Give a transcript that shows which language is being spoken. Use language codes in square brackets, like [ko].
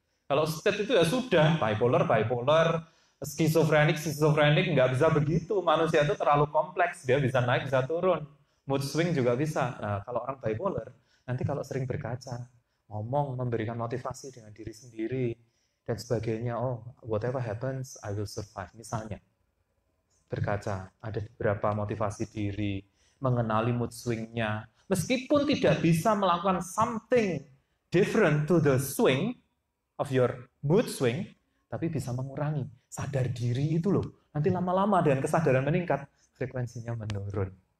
[id] Kalau state itu ya sudah bipolar, skizofrenik nggak bisa begitu. Manusia itu terlalu kompleks, dia bisa naik bisa turun. Mood swing juga bisa. Nah, kalau orang bipolar, nanti kalau sering berkaca, ngomong, memberikan motivasi dengan diri sendiri dan sebagainya. [en] Oh, whatever happens, I will survive. [id] Misalnya berkaca, ada beberapa motivasi diri, mengenali mood swing-nya. Meskipun tidak bisa melakukan [en] something different to the swing of your mood swing, [id] tapi bisa mengurangi. Sadar diri itu loh. Nanti lama-lama dengan kesadaran meningkat, frekuensinya menurun.